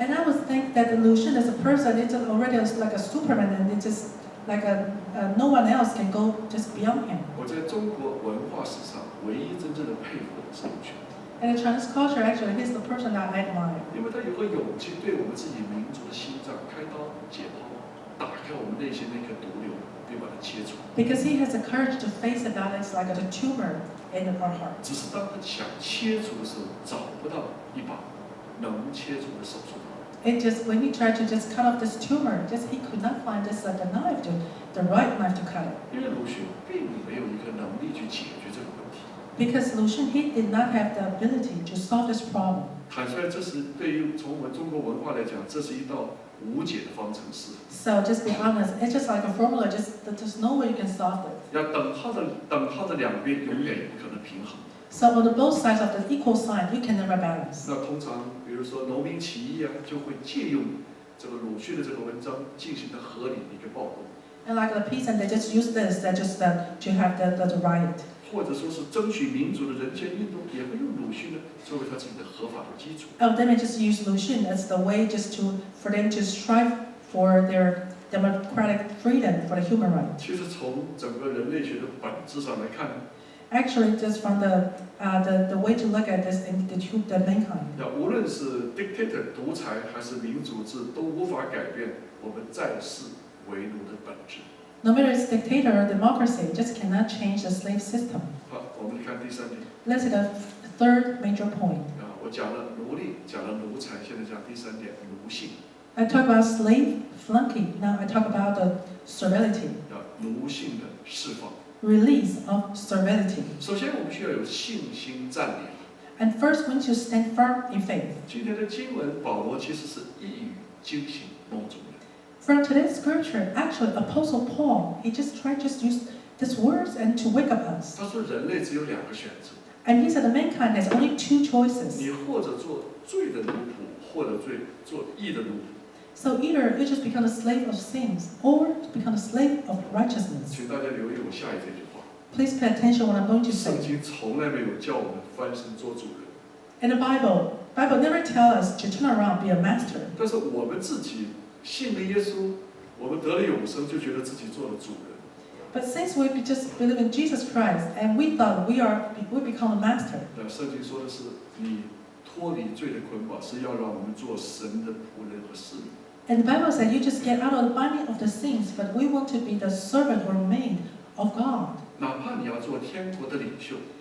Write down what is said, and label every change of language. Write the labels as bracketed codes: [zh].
[en] And I would think that Lucian as a person, it's already like a Superman, and it's just like no one else can go just beyond him. [zh] 我在中国文化史上唯一真正的佩服的是鲁迅， [en] And the Chinese culture, actually, he's the person that I admire. [zh] 因为他有个勇气对我们自己民族的心脏开刀解剖，打开我们内心那颗毒瘤，并把它切除。 [en] Because he has the courage to face it, that it's like a tumor in our heart. [zh] 只是当他想切除的时候，找不到一把能切除的手术刀。 [en] It just when he tried to just cut off this tumor, just he could not find this like a knife the right knife to cut it. [zh] 因为鲁迅并没有一个能力去解决这个问题。 [en] Because Lucian, he did not have the ability to solve this problem. [zh] 坦率，这是对于从我们中国文化来讲，这是一道无解的方程式。 [en] So just be honest, it's just like a formula, just there's no way you can solve it. [zh] 要等号的两边永远也不可能平衡。 [en] So on the both sides of the equal sign, you can never balance. [zh] 那通常，比如说农民起义啊，就会借用这个鲁迅的这个文章进行的合理的一个暴动。 [en] And like the peasant, they just use this, they just to have the riot. [zh] 或者说是争取民主的人权运动，也会用鲁迅呢作为他自己的合法的基础。 [en] Oh, they may just use Lu Xun as the way for them to strive for their democratic freedom for the human right. [zh] 其实从整个人类学的本质上来看， [en] Actually, just from the way to look at this in the mankind. [zh] 无论是 dictator 独裁还是民主制，都无法改变我们在世为奴的本质。 [en] No matter it's dictator or democracy, just cannot change the slave system. [zh] 好，我们看第三点。 [en] Let's see the third major point. [zh] 我讲了奴隶，讲了奴才，现在讲第三点，奴性。 [en] I talk about slave flunky. Now I talk about the servility. [zh] 奴性的释放。 [en] Release of servility. [zh] 首先，我们需要有信心站立。 [en] And first, we need to stand firm in faith. [zh] 今天的经文，保罗其实是一语惊醒梦中人。 [en] From today's scripture, actually, Apostle Paul, he just tried to use these words and to wake up us. [zh] 他说，人类只有两个选择。 [en] And he said the mankind has only two choices. [zh] 你或者做罪的奴仆，或者做义的奴仆。 [en] So either you just become a slave of sins, or become a slave of righteousness. [zh] 请大家留意我下一这句话。 [en] Please pay attention what I'm going to [zh] 圣 [en] say. [zh] 经从来没有叫我们翻身做主人。 [en] In the Bible never tells us to turn around and be a master. [zh] 但是我们自己信了耶稣，我们得了永生，就觉得自己做了主人。 [en] But since we just believe in Jesus Christ and we thought we become a master. [zh] 圣经说的是，你脱离罪的捆绑，是要让我们做神的仆人和使女。 [en] And the Bible said you just get out of the binding of the sins, but we want to be the servant or maid of God. [zh] 哪怕你要做天国的领袖，